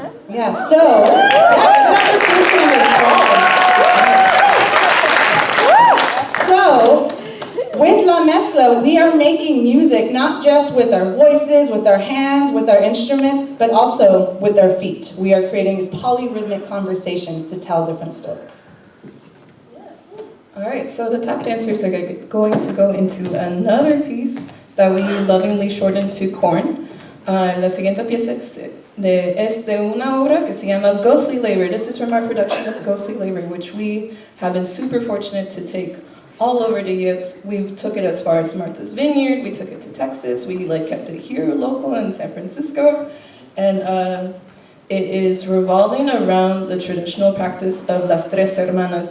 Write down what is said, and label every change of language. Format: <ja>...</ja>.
<en>Yeah, so that Kirsten in her class. So, with La Mezcla, we are making music not just with our voices, with our hands, with our instruments, but also with our feet. We are creating these polyrhythmic conversations to tell different stories. All right, so the tap dancers are going to go into another piece that we lovingly shortened to Corn.</en> <es>La siguiente pieza es de una obra que se llama Ghostly Labor.</es> <en>This is from our production of Ghostly Labor, which we have been super fortunate to take all over the years. We took it as far as Martha's Vineyard, we took it to Texas, we kept it here local in San Francisco, and it is revolving around the traditional practice of las tres hermanas.</en>